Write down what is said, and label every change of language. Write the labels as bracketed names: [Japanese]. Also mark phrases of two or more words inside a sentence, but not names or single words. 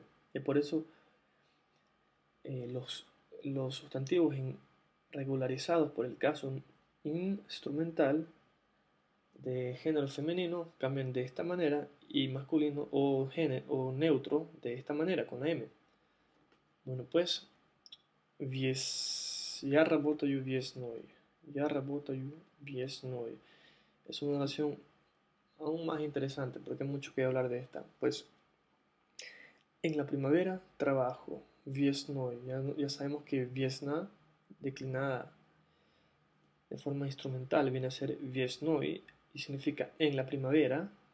[Spanish] Y por eso eh, los, los sustantivos regularizados por el caso instrumental de género femenino cambian de esta manera y masculino o neutro de esta manera con la M. Bueno, pues [Russian] я работаю весной. Я работаю весной. [Spanish] Es una oración aún más interesante porque hay mucho que hablar de esta. Pues en la primavera trabajo. Весной. Ya sabemos que весна declinada de forma instrumental viene a ser весной y significa en la primavera.